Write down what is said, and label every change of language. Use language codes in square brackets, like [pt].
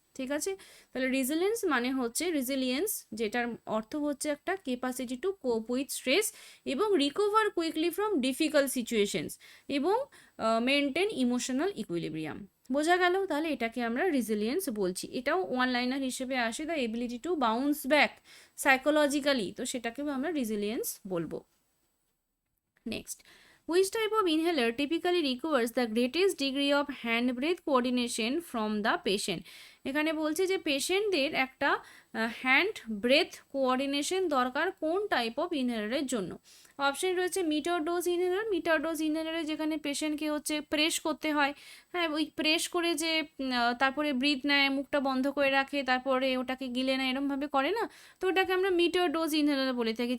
[bn] ঠিক আছে, তাহলে রিজিলেন্স মানে হচ্ছে রিজিলিয়েন্স, যেটার অর্থ হচ্ছে একটা [en] Capacity to cope with stress এবং recover quickly from difficult situations এবং maintain emotional equilibrium. [bn] বোঝা গেল? তাহলে এটাকে আমরা রিজিলিয়েন্স বলছি। এটাও ওয়ান লাইনার হিসেবে আসে, [en] the ability to bounce back psychologically, [bn] তো সেটাকেও আমরা রিজিলিয়েন্স বলবো। [en] Next, which type of inhaler typically requires the greatest degree of hand breath coordination from the patient? [bn] এখানে বলছে যে পেশেন্টদের একটা হ্যান্ড ব্রেথ কোঅর্ডিনেশন দরকার কোন টাইপ অফ ইনহেলারের জন্য। অপশন রয়েছে metre dose inhaler, metre dose ইনহেলারে যেখানে পেশেন্টকে হচ্ছে প্রেস করতে হয়, হ্যাঁ ওই প্রেস করে যে তারপরে ব্রিথ নেয়, মুখটা বন্ধ করে রাখে, তারপরে ওটাকে গিলে নেয়, এরমভাবে করে না, তো ওটাকে আমরা মিটার ডোজ ইনহেলার বলে থাকি।